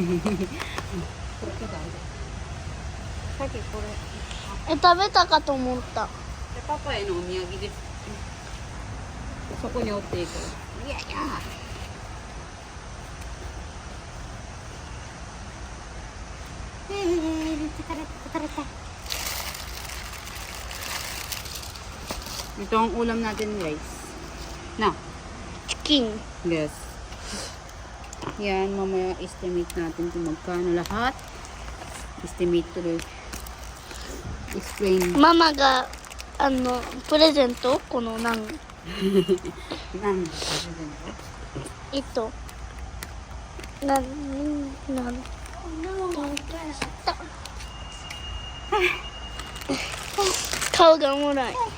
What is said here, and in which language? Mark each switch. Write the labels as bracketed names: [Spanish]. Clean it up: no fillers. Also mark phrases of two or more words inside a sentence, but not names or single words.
[Japanese] さっきこれ。食べたかと思った。パパへのお土産です。そこに折っていく。いやいや。 [Filipino] Ito ang ulam natin guys. Na. [Japanese] チキン。 [English] Yes. [Filipino] Yan, mamaya estimate natin kung magkano lahat. Estimate tuloy. Explain. [Japanese] ママがプレゼントこの何糸なん顔がおもろい。